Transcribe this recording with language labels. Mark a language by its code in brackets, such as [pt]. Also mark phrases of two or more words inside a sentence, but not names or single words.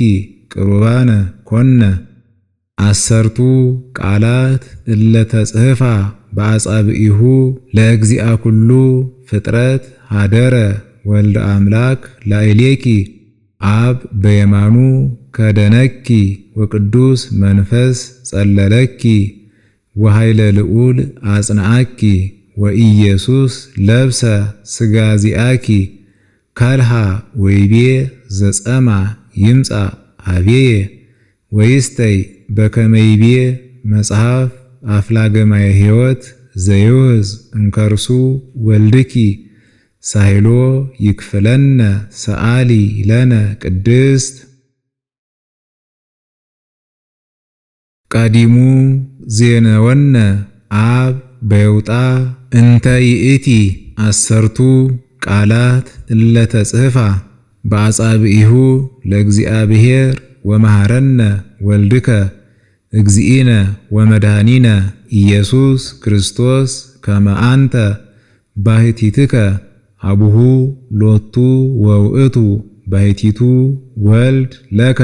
[gez] ቅሩባነ ኮነ አሰርቱ ቃላት እለ ተጽሕፋ በአጻብዒሁ ለእግዚአ ኩሉ ፍጥረት ሀደረ ወልደ አምላክ ላዕሌኪ አብ በየማኑ ከደነኪ ወቅዱስ መንፈስ ጸለለኪ ወኃይለ ልዑል አጽንዓኪ ወኢየሱስ ለብሰ ሥጋ ዚአኪ ካልሃ ወይቤ ዘጸማ ይምጻ አብየ ወይስተይ በከመ ይቤ መጽሐፍ አፍላገማየ ሕይወት ዘይውዝ እንከርሱ ወልድኪ ሳሂሎ ይክፍለነ ሰዓሊ ለነ ቅድስት ቀዲሙ ዜነወነ አብ በየውጣ እንተ ይእቲ አሰርቱ ቃላት እለ ተጽሕፋ በአጻብዒሁ ለእግዚአብሔር ወመሃረነ ወልድከ እግዚእነ ወመድኃኒነ ኢየሱስ ክርስቶስ ከመ አንተ ባሕቲትከ አቡሁ ሎቱ ወውእቱ ባሕቲቱ ወልድ ለከ